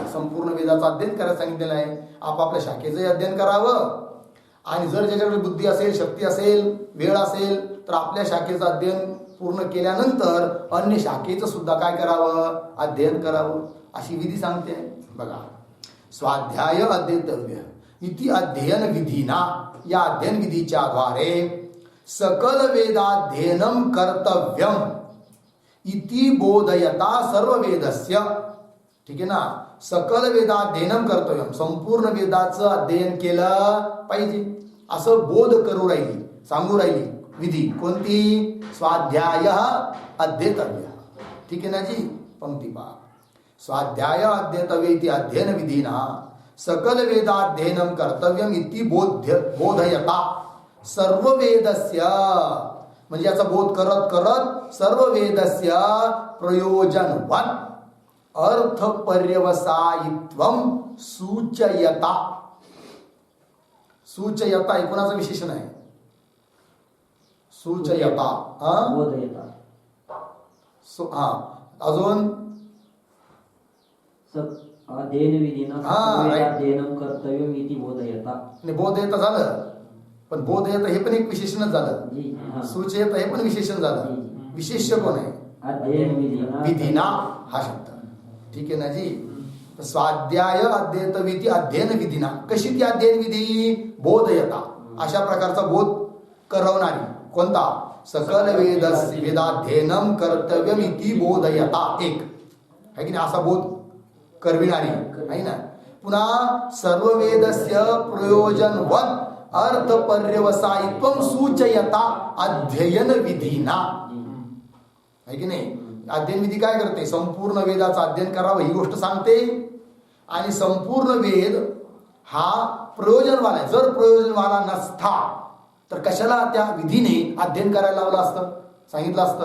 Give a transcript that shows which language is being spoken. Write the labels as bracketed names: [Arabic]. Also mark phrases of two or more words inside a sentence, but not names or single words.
[Marathi] संपूर्ण वेदाचं अध्ययन करायचं सांगितलेलं आहे. आपापल्या शाखेचंही अध्ययन करावं. आणि जर ज्याच्याकडे बुद्धी असेल, शक्ती असेल, वेळ असेल तर आपल्या शाखेचं अध्ययन पूर्ण केल्यानंतर अन्य शाखेचं सुद्धा काय करावं? अध्ययन करावं. अशी विधी सांगते. बघा, [Sanskrit] स्वाध्याय अध्येतव्य इति अध्ययन विधीना. [Marathi] या अध्ययन विधीच्या द्वारे [Sanskrit] सकल वेदाध्ययनम कर्तव्यम इति बोधयता सर्व वेदस्य. [Marathi] ठीक आहे ना? [Sanskrit] सकल वेदाध्ययनम कर्तव्यम, [Marathi] संपूर्ण वेदाचं अध्ययन केलं पाहिजे असं बोध करू राहिली, सांगू राहिली विधी. कोणती? [Sanskrit] स्वाध्याय अध्येतव्य. [Marathi] ठीक आहे ना जी? पंक्ती पहा. [Sanskrit] स्वाध्याय अध्येतव्य इति अध्ययन विधीना सकल वेदाध्ययनं कर्तव्यम इति बोधयता सर्व वेदस्य, [Marathi] म्हणजे याचा बोध करत करत [Sanskrit] सर्व वेदस्य प्रयोजनवत् अर्थ पर्यवसायित्वम सूचयता. [Marathi] सूचयता हे कोणाचं विशेषण आहे? सूचयता. बोधयता. अजून [Sanskrit] अध्ययन विधीना अध्ययनं कर्तव्यम इति बोधयता. [Marathi] बोधयता झालं, पण बोधयता हे पण एक विशेषणच झालं. सूचयता हे पण विशेषण झालं. विशेष्य कोण आहे? अध्ययन विधीना हा शब्द. ठीक आहे ना जी. [Sanskrit] स्वाध्याय अध्येत विधी अध्ययन विधीना. [Marathi] कशी ती अध्ययन विधी? बोधयता, अशा प्रकारचा बोध करवणारी. कोणता? [Sanskrit] सकल वेदाध्ययनं कर्तव्यम इति बोधयता. [Marathi] एक आहे की नाही, असा बोध करविणारी आहे ना. [Sanskrit] पुन्हा सर्व वेदस्य प्रयोजनवत् अर्थ पर्यवसायित्वम सूचयता अध्ययन विधीना. [Marathi] आहे की नाही. अध्ययन विधी काय करते? संपूर्ण वेदाचं अध्ययन करावं ही गोष्ट सांगते. आणि संपूर्ण वेद हा प्रयोजनवाला आहे. जर प्रयोजनवाला नसता तर कशाला त्या विधीने अध्ययन करायला लावलं असतं, सांगितलं असतं.